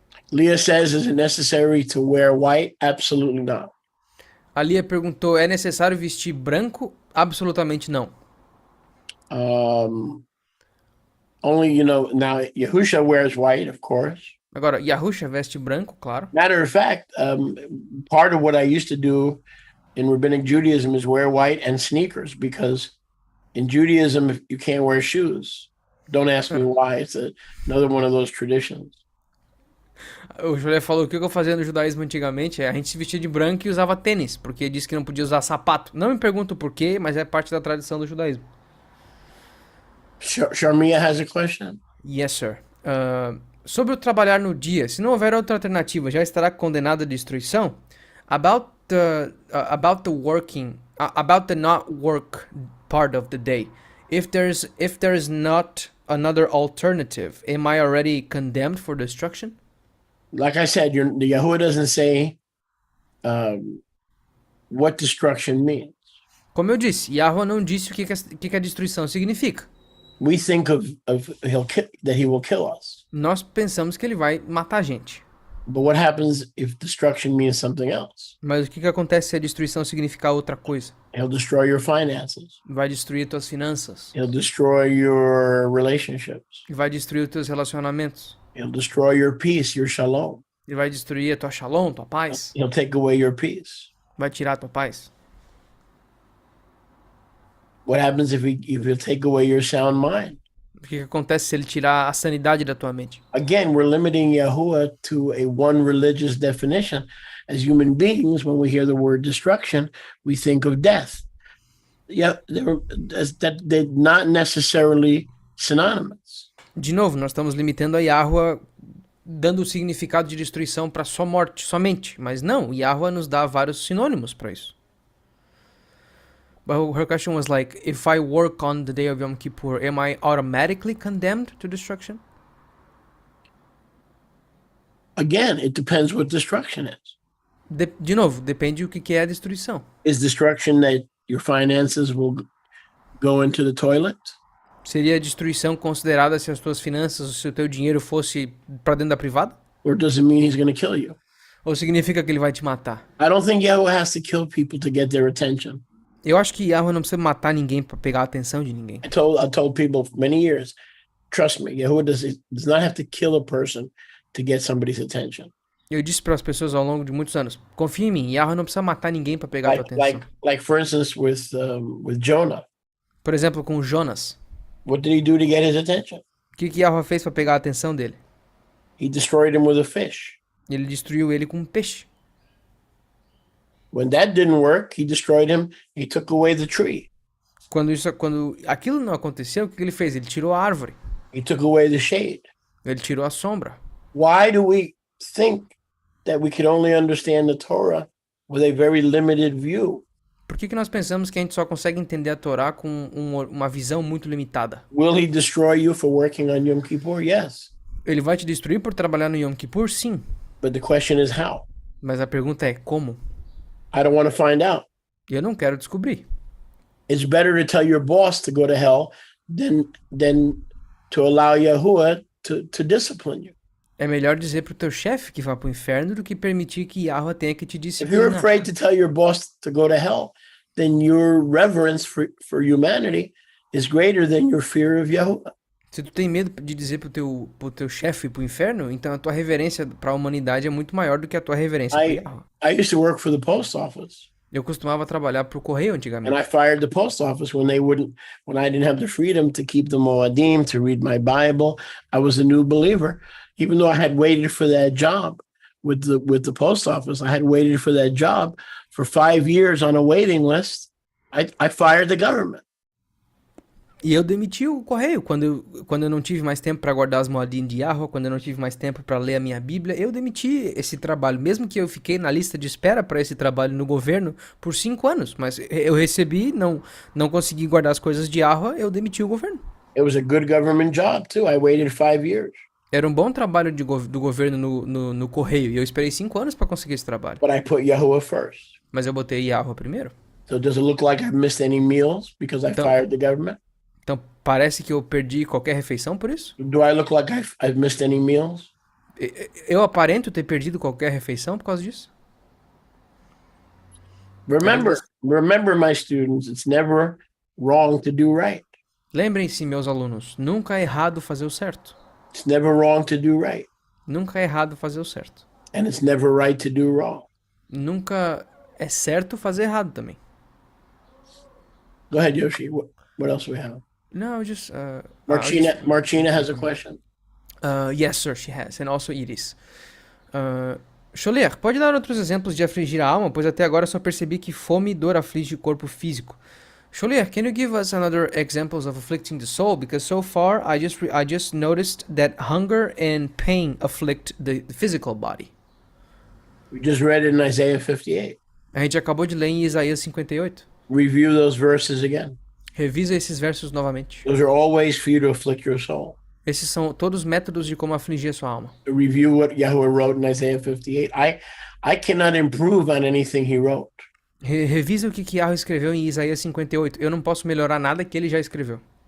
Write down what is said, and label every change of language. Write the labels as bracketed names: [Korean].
[English] Leah says, is it necessary to wear white? Absolutely not. [Portuguese] A Lia perguntou, é necessário vestir branco? Absolutamente não. [English] Only, now Yahusha wears white, of course. [Portuguese] Agora, Yahusha veste branco, claro. [English] Matter of fact, part of what I used to do in Rabbinic Judaism is wear white and sneakers, because in Judaism, you can't wear shoes. Don't ask me why. It's another one of those traditions. [Portuguese] O Jolé falou que o que eu fazia no judaísmo antigamente a gente se vestia de branco e usava tênis, porque disse que não podia usar sapato. Não me pergunto por quê, mas é parte da tradição do judaísmo. [English] Sharmia has a question. Yes, sir. [Portuguese] Sobre o trabalhar no dia, se não houver outra alternativa, já estará condenado à destruição? [English] About the not work part of the day. If there's not another alternative, am I already condemned for destruction? Like I said, the Yahuwah doesn't say what destruction means. [Portuguese] Como eu disse, Yahweh não disse o que a destruição significa. [English] We think that he will kill us. [Portuguese] Nós pensamos que ele vai matar a gente. [English] But what happens if destruction means something else? [Portuguese] Mas o que acontece se a destruição significar outra coisa? [English] He'll destroy your finances. [Portuguese] Vai destruir tuas finanças. [English] He'll destroy your relationships. [Portuguese] Vai destruir os teus relacionamentos. [English] He'll destroy your peace, your shalom. [Portuguese] Ele vai destruir a tua shalom, tua paz. [English] He'll take away your peace. [Portuguese] Vai tirar a tua paz. [English] What happens if he'll take away your sound mind? [Portuguese] O que acontece se ele tirar a sanidade da tua mente? [English] Again, we're limiting Yahuwah to a one religious definition. As human beings, when we hear the word destruction, we think of death. Yeah, they're not necessarily synonymous. [Portuguese] De novo, nós estamos limitando a Yahweh, dando o significado de destruição para só morte, somente. Mas não, Yahweh nos dá vários sinônimos para isso. [English] But her question was like, if I work on the day of Yom Kippur, am I automatically condemned to destruction? Again, it depends what destruction is. [Portuguese] De novo, depende do que é a destruição. [English] Is destruction that your finances will go into the toilet? [Portuguese] Seria a destruição considerada se as tuas finanças, se o teu dinheiro fosse para dentro da privada? [English] Or does it mean he's going to kill you? [Portuguese] Ou significa que ele vai te matar? [English] I don't think Yahweh has to kill people to get their attention. [Portuguese] Eu acho que Yahweh não precisa matar ninguém para pegar a atenção de ninguém. [English] I told people for many years, trust me, Yahweh does not have to kill a person to get somebody's attention. [Portuguese] Eu disse para as pessoas ao longo de muitos anos, confia em mim, Yahweh não precisa matar ninguém para pegar a tua atenção. [English] Like for instance with Jonah. [Portuguese] Por exemplo, com Jonas. [English] What did he do to get his attention? [Portuguese] O que Yahweh fez para pegar a atenção dele? [English] He destroyed him with a fish. [Portuguese] Ele destruiu ele com um peixe. [English] When that didn't work, he destroyed him. He took away the tree. [Portuguese] Quando aquilo não aconteceu, o que ele fez? Ele tirou a árvore. [English] He took away the shade. [Portuguese] Ele tirou a sombra. [English] Why do we think that we can only understand the Torah with a very limited view? [Portuguese] Por que nós pensamos que a gente só consegue entender a Torá com uma visão muito limitada? [English] Will he destroy you for working on Yom Kippur? Yes. [Portuguese] Ele vai te destruir por trabalhar no Yom Kippur? Sim. [English] But the question is how? [Portuguese] Mas a pergunta é como? [English] I don't want to find out. [Portuguese] Eu não quero descobrir. [English] It's better to tell your boss to go to hell than to allow Yahuwah to discipline you. [Portuguese] É melhor dizer pro teu chefe que vá pro inferno do que permitir que Yahweh tenha que te [English] If [Portuguese] disciplinar. [English] you're afraid to tell your boss to go to hell, then your reverence for humanity is greater than your fear of Yahuwah. [Portuguese] Se tu tem medo de dizer pro teu chefe ir pro inferno, então a tua reverência para a humanidade é muito maior do que a tua reverência para Yahweh. [English] I used to work for the post office. [Portuguese] Eu costumava trabalhar pro correio [English] And [Portuguese] antigamente. [English] I fired the post office when I didn't have the freedom to keep the Moadim, to read my Bible. I was a new believer. Even though I had waited for that job with the post office, I had waited for that job for 5 years on a waiting list. I fired the government. [Portuguese] E eu demiti o correio quando eu não tive mais tempo para guardar as Moadim de Yahweh, quando eu não tive mais tempo para ler a minha Bíblia, eu demiti esse trabalho, mesmo que eu fiquei na lista de espera para esse trabalho no governo por 5 anos, mas eu recebi, não consegui guardar as coisas de Yahweh, eu demiti o governo. [English] It was a good government job too. I waited 5 years. [Portuguese] Era um bom trabalho do governo no correio, e eu esperei 5 anos para conseguir esse trabalho. [English] But I put Yahuwah first. [Portuguese] Mas eu botei Yahweh primeiro. [English] So does it look like I've missed any meals because I [Portuguese] Então, [English] fired the government? [Portuguese] então parece que eu perdi qualquer refeição por isso? [English] Do I look like I've missed any meals? [Portuguese] Eu aparento ter perdido qualquer refeição por causa disso? [English] Remember, my students, it's never wrong to do right. [Portuguese] Lembrem-se, meus alunos, nunca é errado fazer o certo. [English] It's never wrong to do right. [Portuguese] Nunca é errado fazer o certo. [English] And it's never right to do wrong. [Portuguese] Nunca é certo fazer errado também. [English] Go ahead, Yoshi. What else do we have? No, just... Martina has a question. Yes, sir, she has. And also Iris. [Portuguese] Scholler, pode dar outros exemplos de afligir a alma? Pois até agora só percebi que fome e dor aflige o corpo físico. [English] Scholler, can you give us another examples of afflicting the soul? Because so far I just noticed that hunger and pain afflict the physical body. We just read it in Isaiah 58. [Portuguese] A gente acabou de ler em Isaías 58. [English] Review those verses again. [Portuguese] Revisa esses versos novamente. [English] Those are all ways for you to afflict your soul. [Portuguese] Esses são todos métodos de como afligir a sua alma. [English] Review what Yahuwah wrote in Isaiah 58. I cannot improve on anything he wrote. [Portuguese] Revisa o que Yahweh escreveu em Isaías 58. Eu não posso melhorar nada que ele já escreveu.